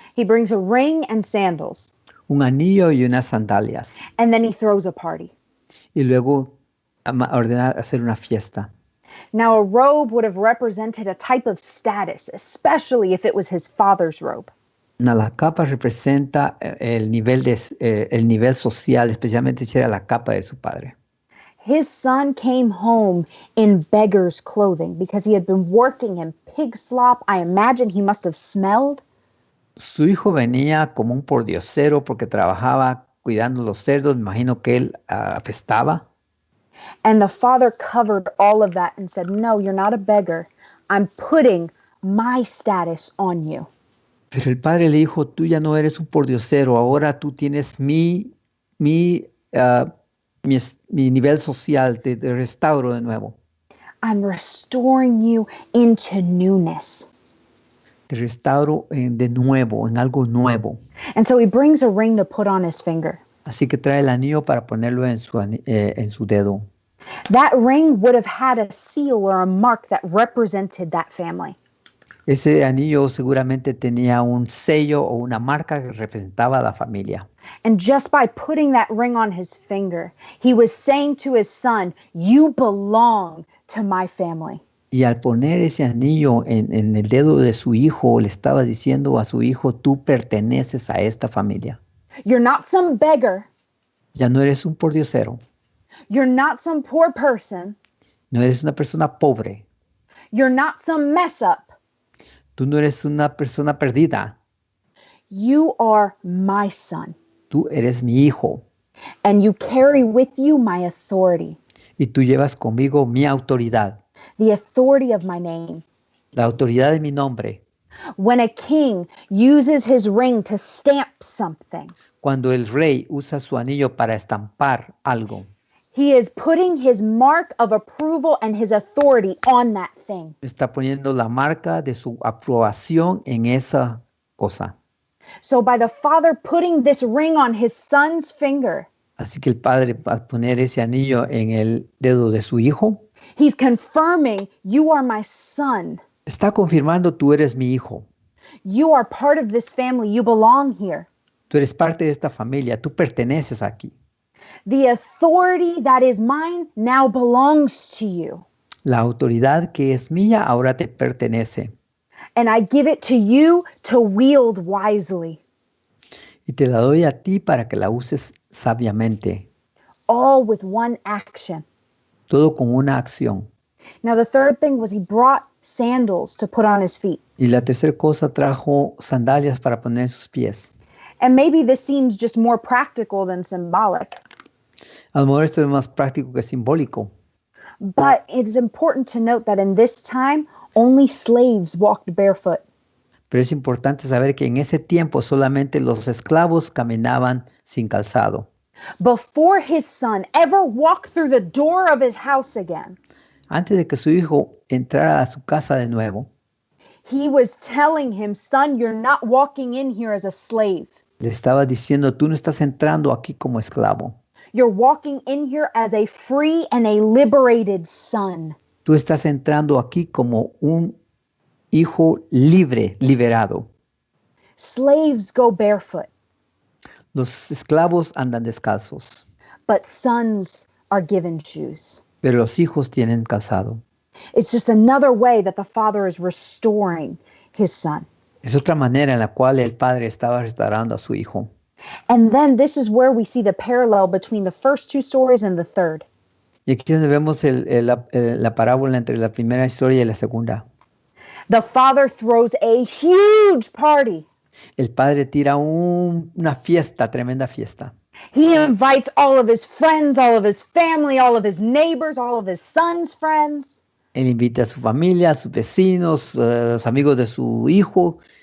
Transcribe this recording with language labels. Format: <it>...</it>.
<en>He brings a ring and sandals.</en> <es>Un anillo y unas sandalias.</es> <en>And then he throws a party.</en> <es>Y luego ordena hacer una fiesta.</es> <en>Now, a robe would have represented a type of status, especially if it was his father's robe.</en> <es>La capa representa el nivel social, especialmente si era la capa de su padre.</es> <en>His son came home in beggar's clothing because he had been working in pig slop. I imagine he must have smelled.</en> <es>Su hijo venía como un pordiosero porque trabajaba cuidando los cerdos. Me imagino que él apestaba.</es> <en>And the father covered all of that and said, no, you're not a beggar. I'm putting my status on you.</en> <es>Pero el padre le dijo, tú ya no eres un pordiosero, ahora tú tienes mi nivel social, te restauro de nuevo.</es> <en>I'm restoring you into newness.</en> <es>Te restauro de nuevo, en algo nuevo.</es> <en>And so he brings a ring to put on his finger.</en> <es>Así que trae el anillo para ponerlo en su dedo.</es> <en>That ring would have had a seal or a mark that represented that family.</en> <es>Ese anillo seguramente tenía un sello o una marca que representaba a la familia.</es> <en>And just by putting that ring on his finger, he was saying to his son, you belong to my family.</en> <es>Y al poner ese anillo en el dedo de su hijo, le estaba diciendo a su hijo, tú perteneces a esta familia.</es> <en>You're not some beggar.</en> <es>Ya no eres un pordiosero.</es> <en>You're not some poor person.</en> <es>No eres una persona pobre.</es> <en>You're not some mess up.</en> <es>Tú no eres una persona perdida.</es> <en>You are my son.</en> <es>Tú eres mi hijo.</es> <en>And you carry with you my authority.</en> <es>Y tú llevas conmigo mi autoridad.</es> <en>The authority of my name.</en> <es>La autoridad de mi nombre.</es> <en>When a king uses his ring to stamp something,</en> <es>cuando el rey usa su anillo para estampar algo,</es> <en>he is putting his mark of approval and his authority on that thing.</en> <es>está poniendo la marca de su aprobación en esa cosa.</es> <en>So by the father putting this ring on his son's finger,</en> <es>Así que el padre, al poner ese anillo en el dedo de su hijo,</es> <en>he's confirming, you are my son.</en> <es>está confirmando: tú eres mi hijo,</es> <en>You are part of this family. You belong here.</en> <es>tú eres parte de esta familia, tú perteneces aquí.</es> <en>The authority that is mine now belongs to you.</en> <es>La autoridad que es mía ahora te pertenece.</es> <en>And I give it to you to wield wisely.</en> <es>Y te la doy a ti para que la uses sabiamente.</es> <en>All with one action.</en> <es>Todo con una acción.</es> <en>Now the third thing was he brought sandals to put on his feet.</en> <es>Y la tercera cosa, trajo sandalias para poner en sus pies.</es> <en>And maybe this seems just more practical than symbolic.</en> <es>A lo mejor esto es más práctico que simbólico.</es> <en>But it is important to note that in this time, only slaves walked barefoot.</en> <es>Pero es importante saber que en ese tiempo solamente los esclavos caminaban sin calzado.</es> <en>Before his son ever walked through the door of his house again,</en> <es>Antes de que su hijo entrara a su casa de nuevo,</es> <en>he was telling him, son, you're not walking in here as a slave.</en> <es>le estaba diciendo: tú no estás entrando aquí como esclavo.</es> <en>You're walking in here as a free and a liberated son.</en> <es>Tú estás entrando aquí como un hijo libre, liberado.</es> <en>Slaves go barefoot,</en> <es>Los esclavos andan descalzos,</es> <en>but sons are given shoes.</en> <es>pero los hijos tienen calzado.</es> <en>It's just another way that the father is restoring his son.</en> <es>Es otra manera en la cual el padre estaba restaurando a su hijo.</es> <en>And then this is where we see the parallel between the first two stories and the third.</en> <es>Y aquí es donde vemos la parábola entre la primera historia y la segunda.</es> <en>The father throws a huge party.</en> <es>El padre tira una fiesta, tremenda fiesta.</es> <en>He invites all of his friends, all of his family, all of his neighbors, all of his son's friends.</en> <es>Él invita a su familia, a sus vecinos, los amigos de su hijo.</es>